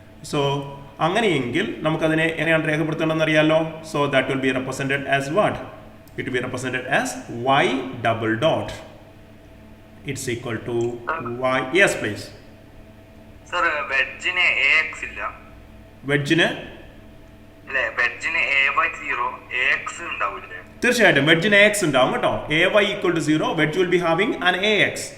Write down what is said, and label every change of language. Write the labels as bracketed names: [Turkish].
[Malayalam] So അങ്ങനെയെങ്കിൽ നമുക്കതിനെ എങ്ങനെയാണ് രേഖപ്പെടുത്തേണ്ടതെന്ന് അറിയാമല്ലോ. [English] So that will be represented as what? It will be represented as y double dot. It's equal to y. Yes please. [Malayalam] Sir വെഡ്ജിന് AX ഇല്ല. വെഡ്ജിന് AY0 AX ഉണ്ടാവില്ലേ? തീർച്ചയായിട്ടും വെഡ്ജിന് AX ഉണ്ടാവും കേട്ടോ. [English] AY equal to 0, wedge will be having an AX.